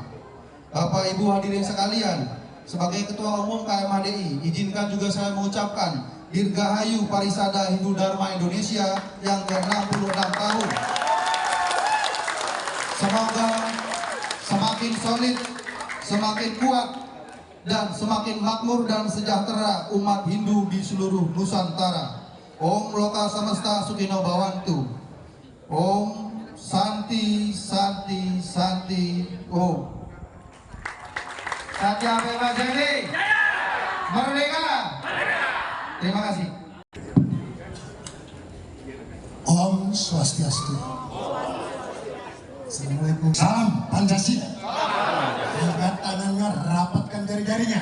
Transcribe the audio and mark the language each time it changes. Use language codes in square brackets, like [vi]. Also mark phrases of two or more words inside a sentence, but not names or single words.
[id] Bapak Ibu hadirin sekalian, sebagai Ketua Umum KMHDI, izinkan juga saya mengucapkan Dirgahayu Parisada Hindu Dharma Indonesia yang ke-66 tahun. Semoga semakin solid, semakin kuat, dan semakin makmur dan sejahtera umat Hindu di seluruh Nusantara. [sa] Om Loka Samasta Sukino Bhawantu. Om Santi Santi Santi Om. [id] Satya Bebas Jadi. Merdeka. Terima kasih. [sa] Om Swastiastu. [id] Assalamualaikum. Salam Pancasila. Angkat tangannya, rapatkan jari-jarinya.